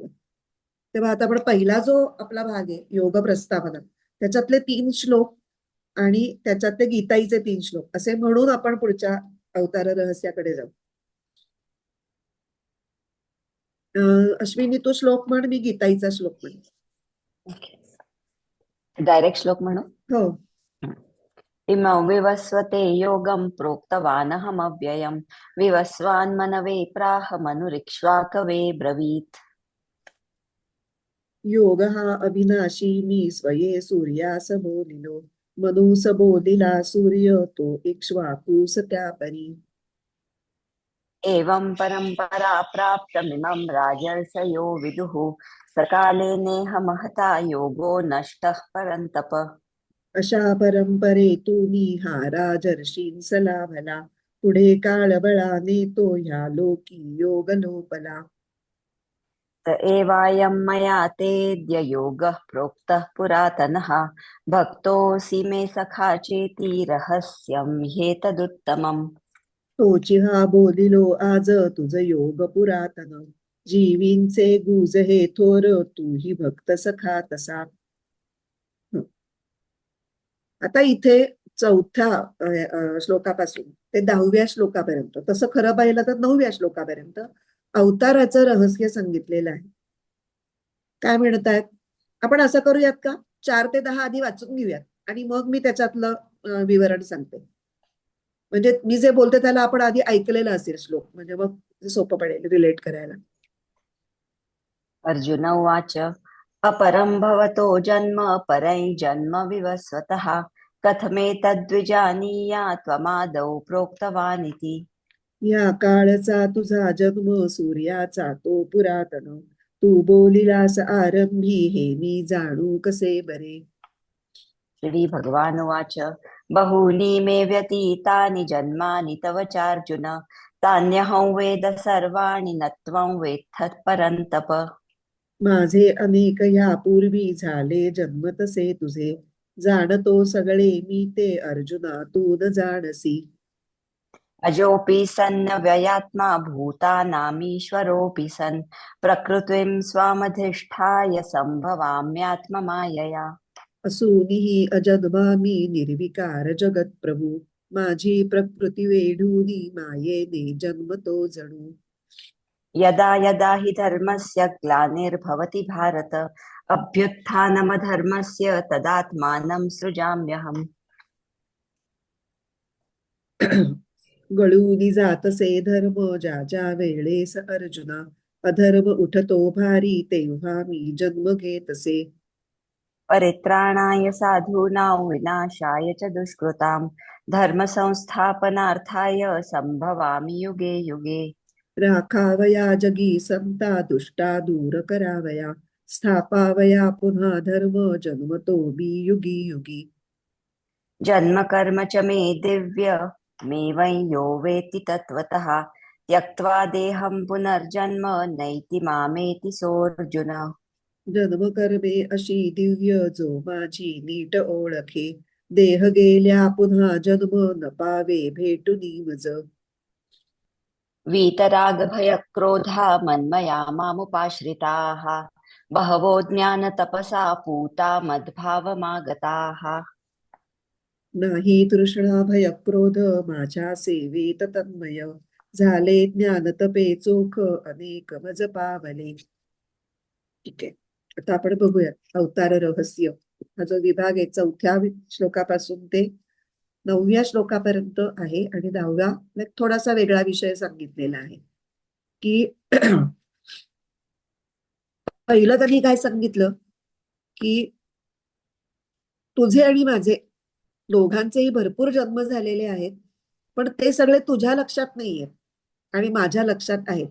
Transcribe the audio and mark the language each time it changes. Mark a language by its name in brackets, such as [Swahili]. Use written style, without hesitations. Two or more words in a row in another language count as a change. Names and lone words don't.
[Marathi] तेव्हा आता आपण पहिला जो आपला भाग आहे योग प्रस्तावना, त्याच्यातले 3 श्लोक आणि त्याच्यातले गीताईचे 3 श्लोक असे म्हणून आपण पुढच्या अवतार रहस्याकडे जाऊ. अश्विनी तू श्लोक म्हण, मी गीताईचा श्लोक म्हण. डायरेक्ट श्लोक म्हणू. हो. [Sanskrit] इमौ विवस्वते योगं प्रोक्तवानहमव्ययम् विवस्वान्मनवे प्राह मनुरिक्ष्वाकवे ब्रवीत्. [Marathi] योग हा अविनाशी मी स्वये सूर्यास बोलिलो, मनूस बोलिला सूर्य तो इक्ष्वाकूस त्यापरी. [Sanskrit] एवं परंपरा प्राप्तमिमं राजर्षयो विदुः सकाले नेह महता योगो नष्टः परन्तप. [Marathi] अशा परंपरेतून हा राजर्षींसला भला, पुढे काळ बळाने तो ह्या लोकी योग लोपला. [Sanskrit] स एवायं मया तेऽद्य योगः प्रोक्तः पुरातनः भक्तोऽसि मे सखा चेति रहस्यं ह्येतदुत्तमम्. [Marathi] तोची हा बोलिलो आज तुझ योग पुरातन जीवींचे गुज हे थोर तूही भक्त सखा तसा. हं. आता इथे चौथ्या श्लोकापासून ते 10व्या श्लोकापर्यंत, तसं खरं पाहिलं तर 9व्या श्लोकापर्यंत अवताराचं रहस्य सांगितलेलं आहे. काय म्हणतायत? आपण असं करूयात का, 4 ते 10 आधी वाचून घेऊयात आणि मग मी त्याच्यातलं विवरण सांगते. म्हणजे मी जे बोलते त्याला आपण आधी ऐकलेलं असेल श्लोक, म्हणजे मग सोपं पडेल रिलेट करायला. [Sanskrit] अर्जुन उवाच अपरं भवतो जन्म परं जन्म विवस्वतः कथमेतद्विजानीया त्वमादौ प्रोक्तवानिति. [Marathi] या काळचा तुझा जन्म सूर्याचा तो पुरातन तू बोलिलास आरंभी हे मी जाणू कसे बरे. [Sanskrit] श्रीभगवानुवाच बहूनि मे व्यतीतानि जन्मानि तव चार्जुन तान्यहं वेद सर्वाणि न त्वं वेत्थ परन्तप. [Marathi] माझे अनेक यापूर्वी झाले जन्म तसे तुझे जाणतो सगळे मी ते अर्जुना तू न जाणसी. [Sanskrit] अजोऽपि सन्नव्ययात्मा भूतानामीश्वरोऽपि सन् प्रकृतिं स्वामधिष्ठाय सम्भवाम्यात्ममायया. [Marathi] असूनिही अजन्मा मी निर्विकार जगत प्रभू माझी प्रकृती वेढूनी मायेने जन्मतो जणू. [Sanskrit] यदा यदा हि धर्मस्य ग्लानिर्भवति भारत अभ्युत्थानमधर्मस्य तदात्मानं सृजाम्यहम्. [Marathi] गळूनी जातसे धर्म ज्या ज्या वेळेस अर्जुना अधर्म उठतो भारी तेव्हा मी जन्म घेतसे. [Sanskrit] परित्राणाय साधूनां विनाशाय च दुष्कृतां धर्मसंस्थापनार्थाय सम्भवामि युगे युगे. [Marathi] राखावया जगी समता दुष्टा दूर करावया स्थापावया पुन्हा धर्म जन्मतो मी युगी युगी. [Sanskrit] जन्म कर्म च मे दिव्य मे वै यो वेत्ति तत्त्वतः त्यक्त्वा देहं पुनर्जन्म नैति मामेति सोऽर्जुन. [Marathi] जन्म कर्मे अशी दिव्य जो माझी नीट ओळखे देह गेल्या पुन्हा जन्म न पावे भेटुनी मज. [Sanskrit] वीतरागभयक्रोधा मन्मया मामुपाश्रिताः बहवो ज्ञानतपसा पूता मद्भावमागताः. [Marathi] नाही तृष्णा भय क्रोध माझ्या सेवेत तन्मय झाले ज्ञान तपे चोख अनेक मज पावले. ठीक आहे, आता आपण बघूया अवतार रहस्य हा जो विभाग आहे 4थ्या श्लोकापासून ते 9व्या श्लोकापर्यंत आहे आणि 10व्या एक थोडासा वेगळा विषय सांगितलेला आहे की पहिलं त्यांनी काय सांगितलं की तुझे आणि माझे दोघांचेही भरपूर जन्म झालेले आहेत, पण ते सगळे तुझ्या लक्षात नाहीयेत आणि माझ्या लक्षात आहेत.